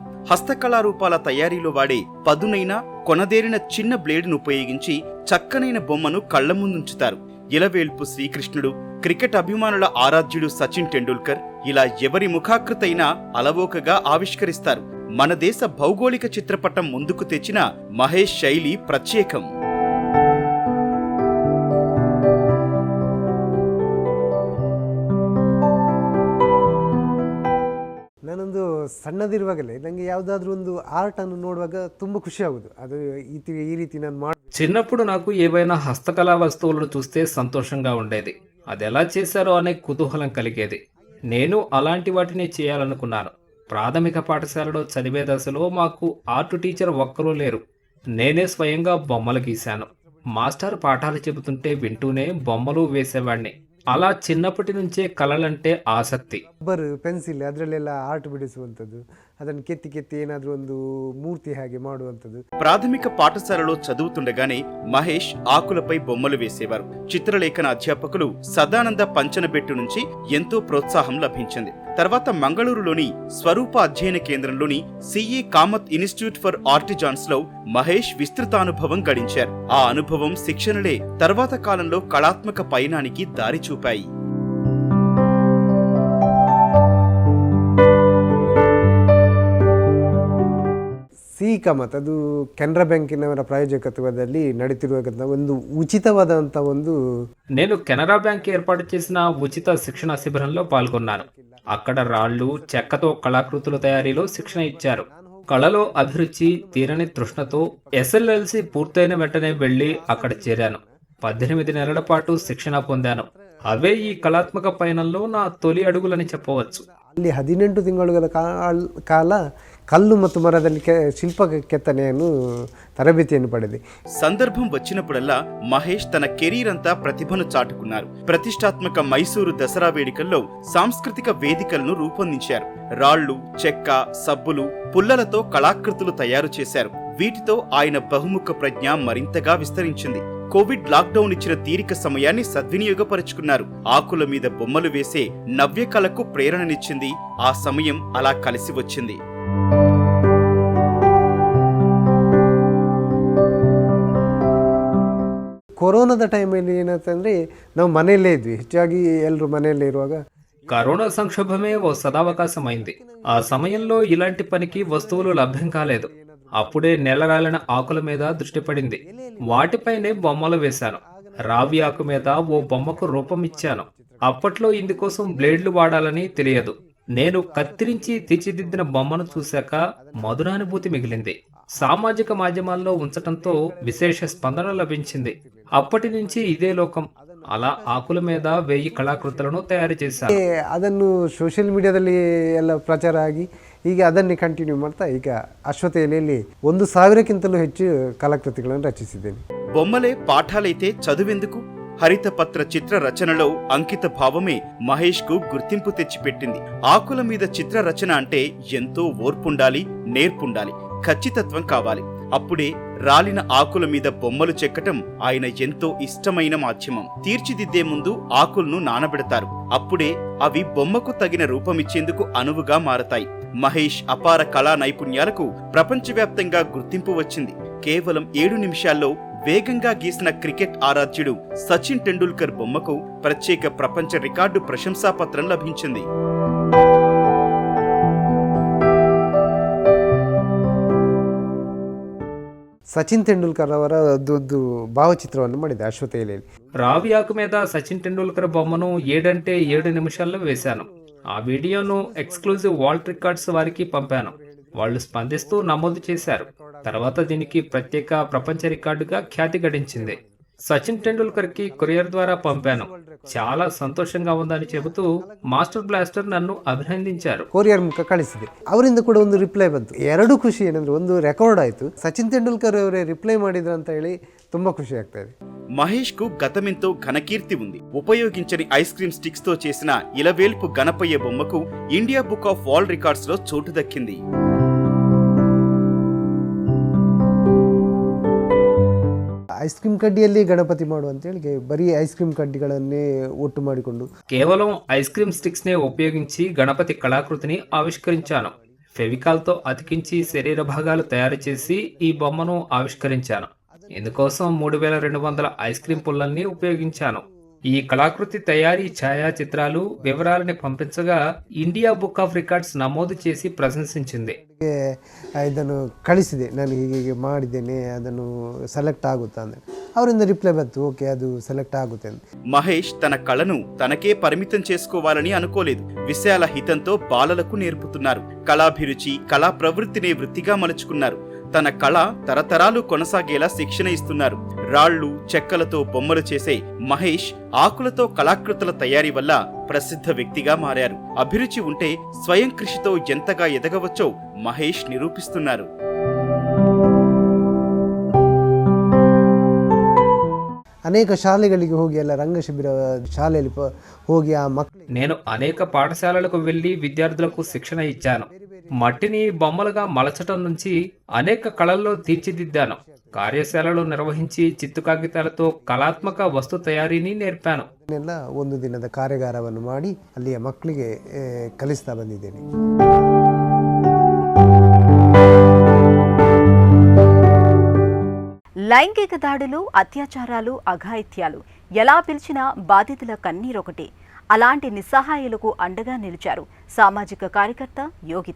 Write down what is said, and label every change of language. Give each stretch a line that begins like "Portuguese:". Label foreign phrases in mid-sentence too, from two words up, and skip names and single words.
Telugu: హస్తకళారూపాల తయారీలో వాడే పదునైన, కొనదేరిన చిన్న బ్లేడును ఉపయోగించి చక్కనైన బొమ్మను కళ్ల ముందుంచుతారు. ఇలవేల్పు శ్రీకృష్ణుడు, క్రికెట్ అభిమానుల ఆరాధ్యుడు సచిన్ టెండూల్కర్, ఇలా ఎవరి ముఖాకృతైనా అలవోకగా ఆవిష్కరిస్తారు. మన దేశ భౌగోళిక చిత్రపటం ముందుకు తెచ్చిన మహేష్ శైలి ప్రత్యేకం.
Kannada: ನಾನೊಂದು ಸಣ್ಣದಿರುವಾಗಲೇ ನನಗೆ ಯಾವುದಾದ್ರೂ ಒಂದು ಆರ್ಟ್ ಅನ್ನು ನೋಡುವಾಗ ತುಂಬ ಖುಷಿ ಆಗೋದು. ಅದು ಈ ರೀತಿ ನಾನು ಮಾಡಿ
Telugu: చిన్నప్పుడు నాకు ఏవైనా హస్తకళా వస్తువులను చూస్తే సంతోషంగా ఉండేది. అది ఎలా చేశారో అనే కుతూహలం కలిగేది. నేను అలాంటి వాటిని చేయాలనుకున్నాను. ప్రాథమిక పాఠశాలలో చదివే దశలో మాకు
English: art teacher
Telugu: ఒక్కరూ లేరు. నేనే స్వయంగా బొమ్మలు గీశాను. మాస్టర్ పాఠాలు చెబుతుంటే వింటూనే బొమ్మలు వేసేవాడిని. అలా చిన్నప్పటి నుంచే కళలంటే ఆసక్తి.
English: rubber pencil
Kannada: ಅದರಲ್ಲೆಲ್ಲ ಆರ್ಟ್ ಬಿಡಿಸುವಂಥದ್ದು, ಅದನ್ನು ಕೆತ್ತಿ ಕೆತ್ತಿ ಏನಾದರೂ ಒಂದು ಮೂರ್ತಿ ಹಾಗೆ ಮಾಡುವಂಥದ್ದು.
Telugu: ప్రాథమిక పాఠశాలలో చదువుతుండగానే మహేష్ ఆకులపై బొమ్మలు వేసేవారు. చిత్రలేఖన అధ్యాపకులు సదానంద పంచనబెట్టు నుంచి ఎంతో ప్రోత్సాహం లభించింది. తర్వాత మంగళూరులోని స్వరూప అధ్యయన కేంద్రంలోని సిఈ కామత్ ఇన్స్టిట్యూట్ ఫర్ ఆర్టిజాన్స్ లో మహేష్ విస్తృతానుభవం గడించారు. ఆ అనుభవం, శిక్షణలే తర్వాత కాలంలో కళాత్మక పయనానికి దారి చూపాయి.
Kannada: ಸಿ ಕಾಮತ್ ಅದು ಕೆನರಾ ಬ್ಯಾಂಕಿನವರ ಪ್ರಾಯೋಜಕತ್ವದಲ್ಲಿ ನಡೀತಿರುವಂಥ ಒಂದು ಉಚಿತವಾದಂಥ ಒಂದು.
Telugu: నేను కెనరా బ్యాంక్ ఏర్పాటు చేసిన ఉచిత శిక్షణ శిబిరంలో పాల్గొన్నాను. అక్కడ రాళ్లు, చెక్కతో కళాకృతుల తయారీలో శిక్షణ ఇచ్చారు. కళలో అభిరుచి, తీరని తృష్ణతో ఎస్ఎల్ఎల్సి పూర్తయిన వెంటనే వెళ్లి అక్కడ చేరాను. 18 నెలల పాటు శిక్షణ పొందాను. అవే ఈ కళాత్మక పయనంలో నా తొలి అడుగులని చెప్పవచ్చు.
Kannada: ಅಲ್ಲಿ 18 ತಿಂಗಳುಗಳ ಕಾಲ కళ్ళు ಮತ್ತು మరದಲ್ಲಿ శిల్ప ಕೆತ್ತನೆಯನ್ನು ತರಬೇತಿಯನ್ನು ಪಡೇದಿ.
Telugu: సందర్భం వచ్చినప్పుడల్లా మహేష్ తన కెరీర్ అంతా ప్రతిభను చాటుకున్నారు. ప్రతిష్టాత్మక మైసూరు దసరా వేడుకల్లో సాంస్కృతిక వేదికలను రూపొందించారు. రాళ్లు, చెక్క, సబ్బులు, పుల్లలతో కళాకృతులు తయారు చేశారు. వీటితో ఆయన బహుముఖ ప్రజ్ఞ మరింతగా విస్తరించింది. కోవిడ్ లాక్డౌన్ ఇచ్చిన తీరిక సమయాన్ని సద్వినియోగపరుచుకున్నారు. ఆకుల మీద బొమ్మలు వేసే నవ్య కళకు ప్రేరణనిచ్చింది. ఆ సమయం అలా కలిసి వచ్చింది.
Kannada: ಕೊರೋನಾದ ಟೈಮಲ್ಲಿ ಏನಾಯ್ತಂದ್ರೆ ನಾವು ಮನೆಯಲ್ಲೇ ಇದ್ವಿ, ಹೆಚ್ಚಾಗಿ ಎಲ್ಲರೂ ಮನೆಯಲ್ಲೇ ಇರುವಾಗ
Telugu: కరోనా సంక్షోభమే ఓ సదావకాశమైంది. ఆ సమయంలో ఇలాంటి పనికి వస్తువులు లభ్యం కాలేదు. అప్పుడే నెలరాలిన ఆకుల మీద దృష్టి పడింది. వాటిపైనే బొమ్మలు వేశాను. రావి ఆకు మీద ఓ బొమ్మకు రూపం ఇచ్చాను. అప్పట్లో ఇందుకోసం బ్లేడ్లు వాడాలని తెలియదు. నేను కత్తిరించి తీర్చిదిద్దిన బొమ్మను చూశాక మధురానుభూతి మిగిలింది. సామాజిక మాధ్యమాల్లో ఉంచటంతో విశేష స్పందన లభించింది. అప్పటి నుంచి ఇదే లోకం. అలా ఆకుల మీద 1000 కళాకృతులను తయారు చేశాను.
Kannada: ಅದನ್ನು
English: social mediaದಲ್ಲಿ
Kannada: ಎಲ್ಲ ಪ್ರಚಾರ ಆಗಿ ಈಗ ಅದನ್ನೇ ಕಂಟಿನ್ಯೂ ಮಾಡ್ತಾ ಈಗ ಅಶ್ವತ್ಥ ಎಲೆಯಲ್ಲಿ 1000ಕ್ಕಿಂತಲೂ ಹೆಚ್ಚು ಕಲಾಕೃತಿಗಳನ್ನು రచించిದ್ದೇನೆ.
Telugu: బొమ్మలే పాఠాలైతే చదువెందుకు? హరితపత్ర చిత్ర రచనలో అంకిత భావమే మహేష్ కు గుర్తింపు తెచ్చిపెట్టింది. ఆకుల మీద చిత్ర రచన అంటే ఎంతో ఓర్పుండాలి, నేర్పుండాలి, ఖచ్చితత్వం కావాలి. అప్పుడే రాలిన ఆకుల మీద బొమ్మలు చెక్కటం ఆయన ఎంతో ఇష్టమైన మాధ్యమం. తీర్చిదిద్దే ముందు ఆకులను నానబెడతారు. అప్పుడే అవి బొమ్మకు తగిన రూపమిచ్చేందుకు అనువుగా మారతాయి. మహేష్ అపార కళా నైపుణ్యాలకు ప్రపంచవ్యాప్తంగా గుర్తింపు వచ్చింది. కేవలం 7 నిమిషాల్లో వేగంగా గీసిన క్రికెట్ ఆరాధ్యుడు సచిన్ టెండూల్కర్ బొమ్మకు ప్రత్యేక ప్రపంచ రికార్డు ప్రశంసాపత్రం లభించింది.
Kannada: ಸಚಿನ್ ತೆಂಡೂಲ್ಕರ್ ಅವರ ಒಂದು ಭಾವಚಿತ್ರವನ್ನು ಮಾಡಿದೆ ಅಶ್ವತ್ಥ ಎಲೆಯಲ್ಲಿ.
Telugu: రావి ఆకు మీద సచిన్ టెండూల్కర్ బొమ్మను 7 అంటే 7 నిమిషాల్లో వేశాను. ఆ వీడియోను ఎక్స్క్లూజివ్ వాల్ట్ రికార్డ్స్ వారికి పంపాను. వాళ్ళు స్పందిస్తూ నమోదు చేశారు. తర్వాత దీనికి ప్రత్యేక ప్రపంచ రికార్డుగా ఖ్యాతి గడించింది. సచిన్ టెండూల్కర్ కి కొరియర్ ద్వారా పంపాను. చాలా సంతోషంగా ఉందని చెబుతూ మాస్టర్ బ్లాస్టర్ నన్ను అభినందించారు.
Kannada: ಕೊರಿಯರ್ ಮುಖ ಕಳಿಸಿದೆ. ಅವರಿಂದ ಕೂಡ ಒಂದು ರಿಪ್ಲೈ ಬಂತು. ಎರಡು ಖುಷಿ ಏನಂದ್ರೆ ಒಂದು ರೆಕಾರ್ಡ್ ಆಯಿತು, ಸಚಿನ್ ತೆಂಡೂಲ್ಕರ್ ಅವರೇ ರಿಪ್ಲೈ ಮಾಡಿದ್ರು ಅಂತ ಹೇಳಿ ತುಂಬಾ ఖుషి ಆಗ್ತಾ ಇದೆ.
Telugu: మహేష్ కు గతమెంతో ఘనకీర్తి ఉంది. ఉపయోగించని
English: ice cream sticks
Telugu: తో చేసిన ఇలవేల్పు గణపయ్య బొమ్మకు ఇండియా బుక్ ఆఫ్ వరల్డ్ రికార్డ్స్ లో చోటు దక్కింది.
English: ice cream
Kannada: ಕಡ್ಡಿಯಲ್ಲಿ ಗಣಪತಿ ಮಾಡು ಅಂತೇಳಿ ಬರೀ
English: ice cream
Kannada: ಕಡ್ಡಿಗಳನ್ನೇ ಒಟ್ಟು ಮಾಡಿಕೊಂಡು
Telugu: కేవలం
English: ice cream sticks
Telugu: నే ఉపయోగించి గణపతి కళాకృతిని ఆవిష్కరించాను. ఫెవికాల్తో అతికించి శరీర భాగాలు తయారు చేసి ఈ బొమ్మను ఆవిష్కరించాను. ఇందుకోసం 3200
English: ice cream
Telugu: పుల్లల్ని ఉపయోగించాను. ఈ కళాకృతి తయారీ ఛాయాచిత్రాలు, వివరాలని పంపించగా ఇండియా బుక్ ఆఫ్ రికార్డ్స్ నమోదు చేసి ప్రశంసించింది.
Kannada: ಇದನ್ನು ಕಳಿಸಿದೆ, ನಾನು ಹೀಗೆ ಮಾಡಿದ್ದೇನೆ, ಅದನ್ನು ಸೆಲೆಕ್ಟ್ ಆಗುತ್ತಾ ಅಂದ್ರೆ ಅವರಿಂದ ರಿಪ್ಲೈ ಬಂತು, ಓಕೆ ಅದು ಸೆಲೆಕ್ಟ್ ಆಗುತ್ತೆ ಅಂತ.
Telugu: మహేష్ తన కళను తనకే పరిమితం చేసుకోవాలని అనుకోలేదు. విశాల హితంతో బాలలకు నేర్పుతున్నారు. కళాభిరుచి, కళా ప్రవృత్తిని వృత్తిగా మలుచుకున్నారు. తన కళ తరతరాలు కొనసాగేలా శిక్షణ ఇస్తున్నారు. రాళ్లు, చెక్కలతో బొమ్మలు చేసే మహేష్ ఆకులతో కళాకృతుల తయారీ వల్ల ప్రసిద్ధ వ్యక్తిగా మారారు. అభిరుచి ఉంటే స్వయం కృషితో ఎంతగా ఎదగవచ్చో మహేష్ నిరూపిస్తున్నారు.
Kannada: ಅನೇಕ ಶಾಲೆಗಳಿಗೆ ಹೋಗಿ ಎಲ್ಲ ರಂಗ ಶಿಬಿರ ಶಾಲೆಯಲ್ಲಿ ಹೋಗಿ ಆ ಮಕ್ಕಳು
Telugu: నేను అనేక పాఠశాలలకు వెళ్లి విద్యార్థులకు శిక్షణ ఇచ్చాను. మట్టిని బొమ్మలుగా మలచటం నుంచి అనేక కళల్లో తీర్చిదిద్దాను. కార్యశాలలు నిర్వహించి చిత్తు కాగితాలతో కళాత్మక వస్తు తయారీని నేర్పాను.
Kannada: ಎಲ್ಲ ಒಂದು ದಿನದ ಕಾರ್ಯಾಗಾರವನ್ನು ಮಾಡಿ ಅಲ್ಲಿಯ ಮಕ್ಕಳಿಗೆ ಕಲಿಸ್ತಾ ಬಂದಿದ್ದೇನೆ.
Telugu: లైంగిక దాడులు, అత్యాచారాలు, అఘాయిత్యాలు ఎలా పిలిచినా బాధితుల కన్నీరొకటి. అలాంటి నిస్సహాయులకు అండగా నిలిచారు సామాజిక కార్యకర్త యోగిత.